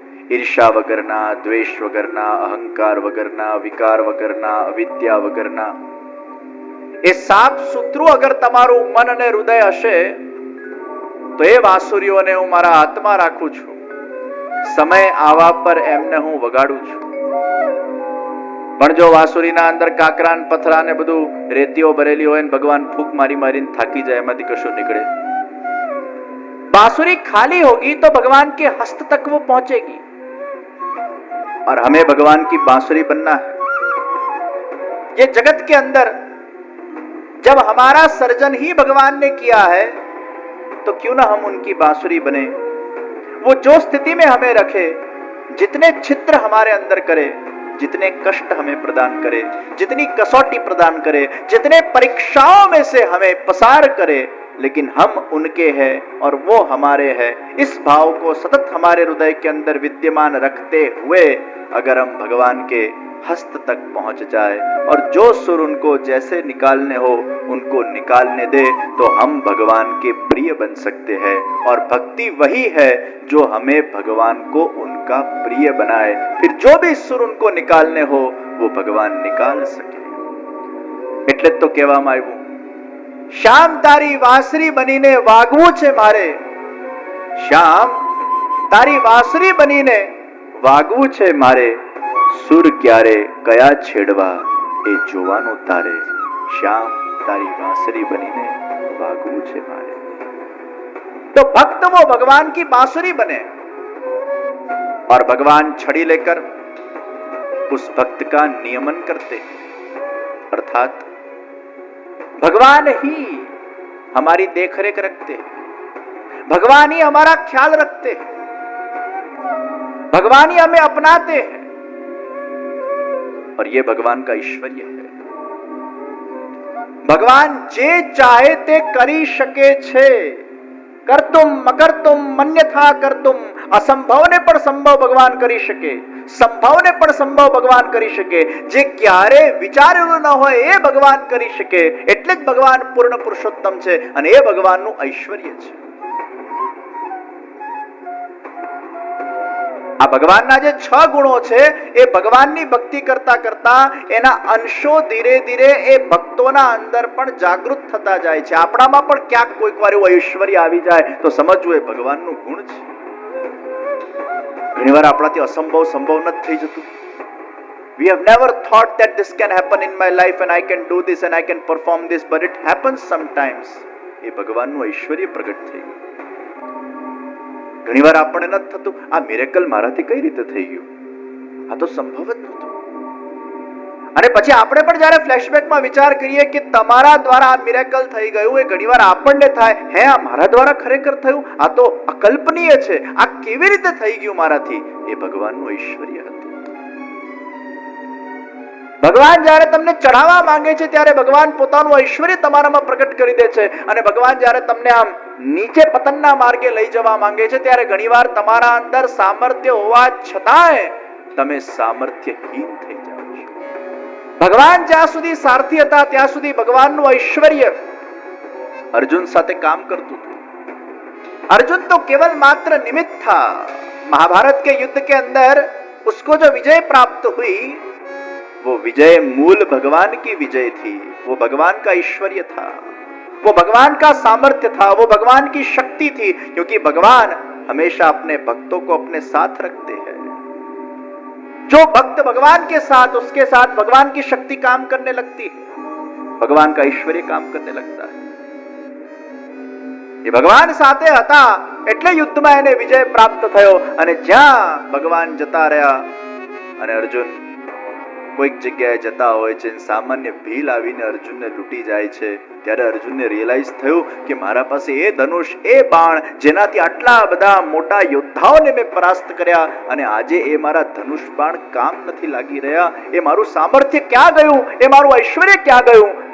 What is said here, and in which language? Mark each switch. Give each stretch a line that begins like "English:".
Gujarati: ઈર્ષા વગરના, દ્વેષ વગરના, અહંકાર વગરના, વિકાર વગરના, અવિદ્યા વગરના એ 7 સૂત્રો અગર તમારું મન અને હૃદય હશે તો એ વાંસુરીઓને હું મારા હાથમાં રાખું છું. સમય આવા પર એમને હું વગાડું છું. પણ જો વાંસુરીના અંદર કાકરા ને પથરા ને બધું રેતીઓ ભરેલી હોય ને ભગવાન ફૂંક મારી મારીને થાકી જાય, એમાંથી કશું નીકળે.
Hindi: बांसुरी खाली होगी तो भगवान के हस्त तक वो पहुंचेगी और हमें भगवान की बांसुरी बनना है. ये जगत के अंदर जब हमारा सर्जन ही भगवान ने किया है तो क्यों ना हम उनकी बांसुरी बने. वो जो स्थिति में हमें रखे जितने छिद्र हमारे अंदर करे, जितने कष्ट हमें प्रदान करे, जितनी कसौटी प्रदान करे, जितने परीक्षाओं में से हमें पसार करे, लेकिन हम उनके हैं और वो हमारे हैं, इस भाव को सतत हमारे हृदय के अंदर विद्यमान रखते हुए अगर हम भगवान के हस्त तक पहुंच जाए और जो सुर उनको जैसे निकालने हो उनको निकालने दे, तो हम भगवान के प्रिय बन सकते हैं। और भक्ति वही है जो हमें भगवान को उनका प्रिय बनाए। फिर जो भी सुर उनको निकालने हो वो भगवान निकाल सके।
Gujarati: એટલે તો કહેવામાં આવ્યું, શ્યામ તારી વાંસરી બનીને વાગવું છે મારે, શ્યામ તારી વાંસરી બનીને વાગવું છે મારે, સુર ક્યારે કયા છેડવા એ જોવાનું તારે, શ્યામ તારી વાંસરી બનીને વાગવું છે મારે।
Hindi: तो भक्त वो भगवान की बांसुरी बने और भगवान छड़ी लेकर उस भक्त का नियमन करते हैं, अर्थात भगवान ही हमारी देखरेख रखते हैं, भगवान ही हमारा ख्याल रखते हैं, भगवान ही हमें अपनाते हैं और ये भगवान का ऐश्वर्य है।
Gujarati: भगवान जे चाहे ते करी शके छे,
Sanskrit: करतुम अकर्तुम मन्यथा करतुम,
Gujarati: असंभवने पण संभव भगवान કરી શકે, સંભવને પણ સંભવ ભગવાન કરી શકે, જે ક્યારે વિચારેલું ન હોય એ ભગવાન કરી શકે। એટલે જ ભગવાન પૂર્ણ પુરુષોત્તમ છે અને એ ભગવાનનું ઐશ્વર્ય છે। આ ભગવાનના જે 6 ગુણો છે એ ભગવાનની ભક્તિ કરતા કરતા એના અંશો ધીરે ધીરે એ ભક્તોના અંદર પણ જાગૃત થતા જાય છે। આપણામાં પણ ક્યાંક કોઈક વાર એવું ઐશ્વર્ય આવી જાય તો સમજવું એ ભગવાનનું ગુણ છે। ઘણીવાર આપણાથી અસંભવ સંભવ નથી થઈ જતું।
English: We have never thought that this can happen in my life and I can do this and I can perform this, but it happens sometimes।
Gujarati: એ ભગવાનનું ઐશ્વર્ય પ્રગટ થઈ ગયું। ઘણીવાર આપણને નથી થતું આ મિરેકલ મારાથી કઈ રીતે થઈ ગયું, આ તો સંભવ જ નહોતું। અને પછી આપણે પણ જ્યારે ફ્લેશબેકમાં વિચાર કરીએ કે તમારા દ્વારા આ મિરેકલ થઈ ગયું, એ ઘણીવાર આપણને થાય હે આ મારા દ્વારા ખરેખર થયું, આ તો અકલ્પનીય છે, આ કેવી રીતે થઈ ગયું મારાથી। એ ભગવાનનું ઐશ્વર્ય હતું। ભગવાન જ્યારે તમને ચઢાવવા માંગે છે ત્યારે ભગવાન પોતાનું ઐશ્વર્ય તમારામાં પ્રગટ કરી દે છે અને ભગવાન જ્યારે તમને આમ નીચે પતનના માર્ગે લઈ જવા માંગે છે ત્યારે ઘણીવાર તમારા અંદર સામર્થ્ય હોવા છતાંય તમે સામર્થ્યહીન થઈ જાઓ છો। ભગવાન જ્યાં સુધી સારથી હતા ત્યાં સુધી ભગવાનનું ઐશ્વર્ય अर्जुन साथे काम करतुं હતું।
Hindi: अर्जुन तो केवल मात्र निमित्त था। महाभारत के युद्ध के अंदर उसको जो विजय प्राप्त हुई वो विजय मूल भगवान की विजय थी, वो भगवान का ऐश्वर्य था, वो भगवान का सामर्थ्य था, वो भगवान की शक्ति थी, क्योंकि भगवान हमेशा अपने भक्तों को अपने साथ रखते हैं। जो भक्त भगवान के साथ, उसके साथ भगवान की शक्ति काम करने लगती है, भगवान का ऐश्वर्य काम करने लगता है।
Gujarati: ये भगवान साथे હતા એટલે યુદ્ધમાં એને વિજય પ્રાપ્ત થયો અને જ્યાં ભગવાન જતા રહ્યા અને અર્જુન કોઈક જગ્યાએ જતા હોય છે, સામાન્ય ભીલ આવીને અર્જુનને લૂંટી જાય છે, ત્યારે અર્જુનને રિયલાઇઝ થયું કે મારા પાસે એ ધનુષ, એ બાણ જેનાથી આટલા બધા મોટા યોદ્ધાઓને મેં પરાસ્ત કર્યા અને આજે એ મારા ધનુષ બાણ કામ નથી લાગી રહ્યા, એ મારું સામર્થ્ય ક્યાં ગયું, એ મારું ઐશ્વર્ય ક્યાં ગયું।